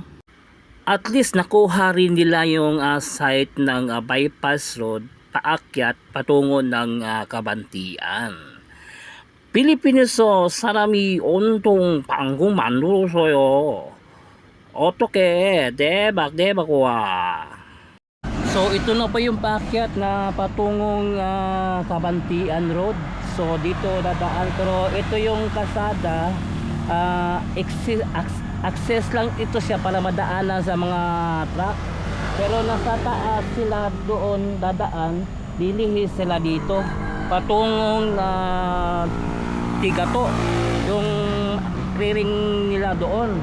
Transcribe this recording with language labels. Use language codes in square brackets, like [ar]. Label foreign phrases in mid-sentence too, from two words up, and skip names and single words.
[tl] At least nakuha rin nila yung site ng bypass road paakyat patungo ng Kabantian. [ko] 필리핀에서 사람이 온통 방송 만들어서요. 어떻게 대박 와. [tl] So ito na pa yung paakyat na patungong Kabantian Road. So dito dadaan, pero ito yung kasada, access lang ito siya para madaanan sa mga truck. Pero nasa taas sila doon dadaan, dilihis sila dito patungong Tigato, yung clearing nila doon.